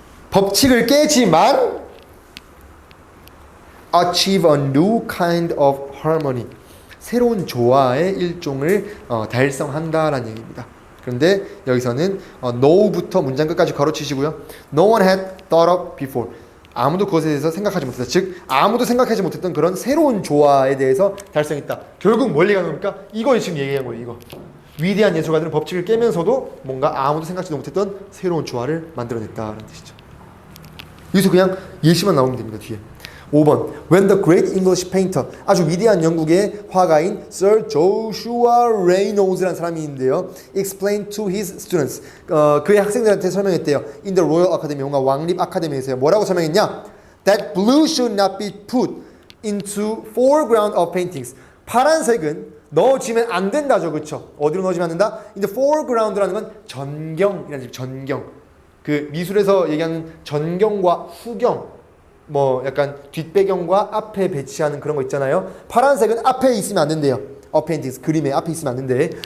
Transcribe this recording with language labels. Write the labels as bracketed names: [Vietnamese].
[Korean] 법칙을 깨지만 [English] achieve a new kind of harmony, [Korean] 새로운 조화의 일종을 달성한다라는 얘기입니다. 그런데 여기서는 know부터 문장 끝까지 가로치시고요. [English] No one had thought of before, [Korean] 아무도 그것에 대해서 생각하지 못했다. 즉 아무도 생각하지 못했던 그런 새로운 조화에 대해서 달성했다. 결국 뭘 얘기하는 겁니까? 이거 지금 얘기한 거예요. 이거 위대한 예술가들은 법칙을 깨면서도 뭔가 아무도 생각지도 못했던 새로운 조화를 만들어냈다라는 뜻이죠. 여기서 그냥 예시만 나오면 됩니다. 뒤에 5번 [English] When the great English painter, [Korean] 아주 위대한 영국의 화가인 Sir Joshua Reynolds라는 사람이 있는데요, [English] explained to his students, [Korean] 그의 학생들한테 설명했대요. [English] In the Royal Academy, [Korean] 뭔가 왕립 아카데미에서요. 뭐라고 설명했냐? [English] That blue should not be put into foreground of paintings. [Korean] 파란색은 넣어지면 안 된다죠. 그렇죠? 어디로 넣어지면 안 된다? [English] In the foreground [Korean] 라는 건 전경이라는 뜻. 전경. 그 미술에서 얘기하는 전경과 후경, 뭐 약간 뒷배경과 앞에 배치하는 그런 거 있잖아요. 파란색은 앞에 있으면 안 된대요. appendix 그림에 앞에 있으면 안 된대.